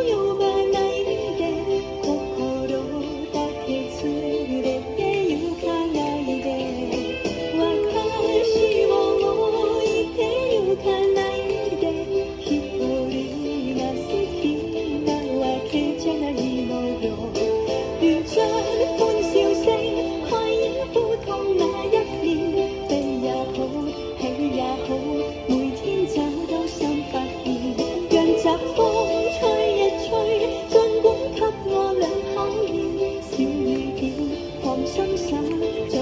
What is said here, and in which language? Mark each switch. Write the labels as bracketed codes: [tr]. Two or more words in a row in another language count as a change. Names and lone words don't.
[ja] 呼ばないで心だけ連れて行かないで私を置いて行かないで一人が好きなわけじゃないのよ [yue] 如將歡笑聲蓋掩苦痛那一面，悲也好，喜也好，每天找到新發現，讓疾風吹一吹，儘管給我倆考驗，小雨點放心手。